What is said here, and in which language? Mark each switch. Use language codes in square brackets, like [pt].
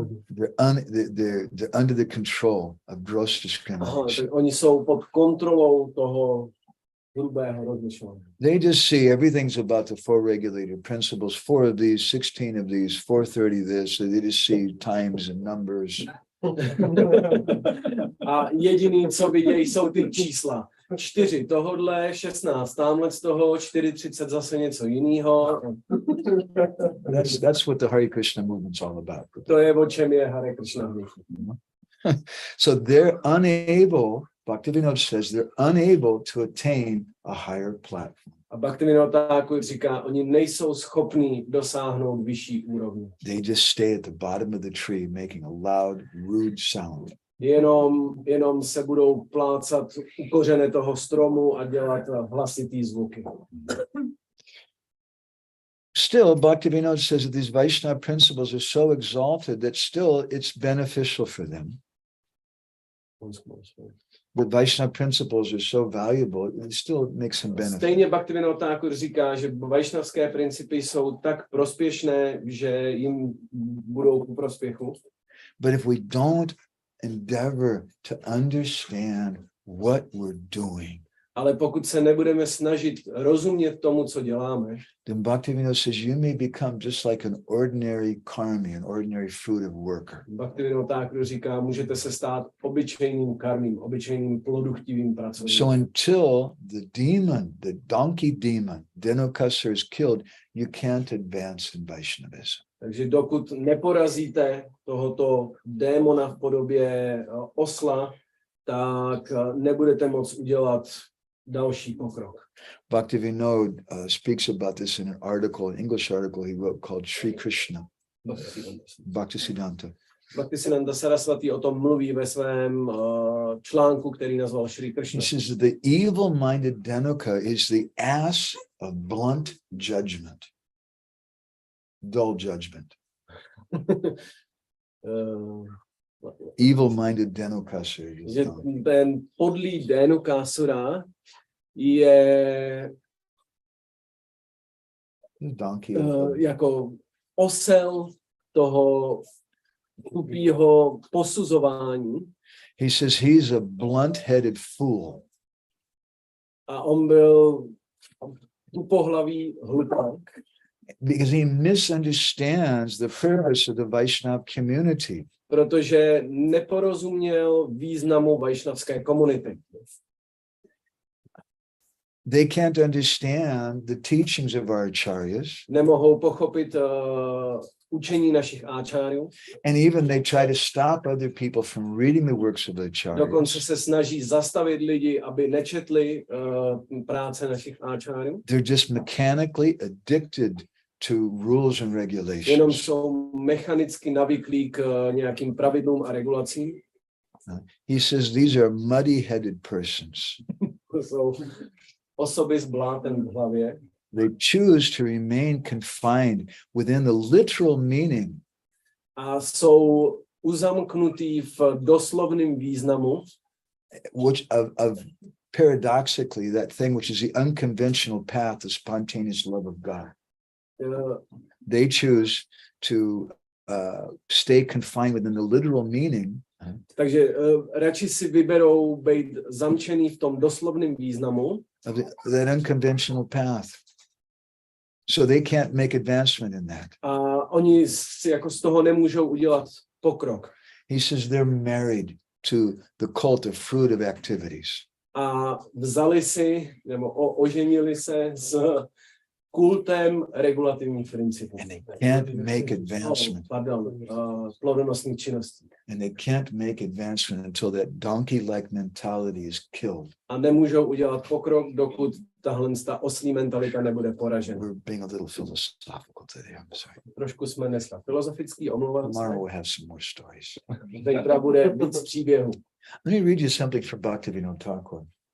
[en] they're under the control of gross discrimination. [cs] Oni jsou pod kontrolou toho hrubého rozlišování. [en] They just see everything's about the four regulative principles, 4 of these, 16 of these, 430 this, so they just see times and numbers. [cs] A jediný, co vidějí, jsou ty čísla. 4 tohodle, 16 tamhle z toho, 4:30 zase něco jiného. [en] That's what the Hare Krishna movement's all about. [cs] To je, o čem je Hare Krishna. [en] So they're unable, Bhaktivinoda says, they're unable to attain a higher platform. [cs] A Bhaktivinoda Thakur říká, oni nejsou schopní dosáhnout vyšší úrovně. [en] They just stay at the bottom of the tree making a loud, rude sound. [cs] Jenom se budou plácat u kořene toho stromu a dělat hlasitý zvuky. [en] Still, Bhaktivinoda says that these Vaishnava principles are so exalted that still it's beneficial for them. But Vaishnava principles are so valuable, it still makes them benefit. [cs] Stejně Bhaktivinoda Thakur říká, že vajšnavské principy jsou tak prospěšné, že jim budou ku prospěchu. [en] But if we don't endeavor to understand what we're doing, [cs] ale pokud se nebudeme snažit rozumět tomu, co děláme, [en] then Bhaktivinoda says you may become just like an ordinary karmi, an ordinary fruitive worker. [cs] Bhaktivinoda Thakur říká, můžete se stát obyčejným karmím, obyčejným produktivním pracovníkem. [en] So until the demon, the donkey demon, Dhenukasura is killed, you can't advance in Vaishnavism. [cs] Takže dokud neporazíte tohoto démona v podobě osla, tak nebudete moct udělat další pokrok. [en] Bhaktivinoda speaks about this in an article, an English article he wrote called Sri Krishna. Bhaktisiddhanta. [cs] Bhaktisiddhanta Saraswati o tom mluví ve svém článku, který nazval Sri Krishna. [en] He says that the evil-minded Dhenuka is the ass of blunt judgment. Dull judgment. Evil-minded Dhenukasura. [cs] Že ten podlý Dhenukasura je [en] Donkey. [cs] jako osel toho tupýho posuzování. [en] He says he's a blunt-headed fool. [cs] A on byl tupohlavý hlupák. [en] Because he misunderstands the purpose of the Vaishnava community. [cs] Protože neporozuměl významu vajšnavské komunity. [en] They can't understand the teachings of our acharyas. [cs] Nemohou pochopit učení našich áčáriů. [en] And even they try to stop other people from reading the works of the [cs] Dokonce [en] acharyas. [cs] se snaží zastavit lidi, aby nečetli práce našich áčáriů. [en] They're just mechanically addicted to rules and [cs] Jenom [en] regulations. [cs] jsou mechanicky navyklí k nějakým pravidlům a regulacím. [en] He says these are muddy-headed persons. [cs] To jsou osoby s blátem v hlavě. [en] They choose to remain confined within the literal meaning [cs] A jsou uzamknutí v doslovném významu, [en] which of paradoxically that thing which is the unconventional path, the spontaneous love of God. They choose to stay confined within the literal meaning. [cs] takže radši si vyberou být zamčený v tom doslovném významu [en] Of that unconventional path. So they can't make advancement in that. [cs] a oni si jako z toho nemůžou udělat pokrok. [en] He says they're married to the cult of fruitive activities. [cs] A vzali si, nebo oženili se s kultem regulativních principů. [en] And they can't make advancement. [cs] Plodonosných činností. [en] And they can't make advancement until that donkey-like mentality is killed. [cs] A nemůžou udělat pokrok, dokud tahle oslí mentalita nebude poražena. [en] We're being a little philosophical today. I'm sorry. [cs] Trošku jsme dneska filozofický, omlouvám se. [en] Tomorrow we'll have some more stories. [cs] Zítra bude víc příběhů. [en] Let me read you something from Bhaktivinoda Thakur.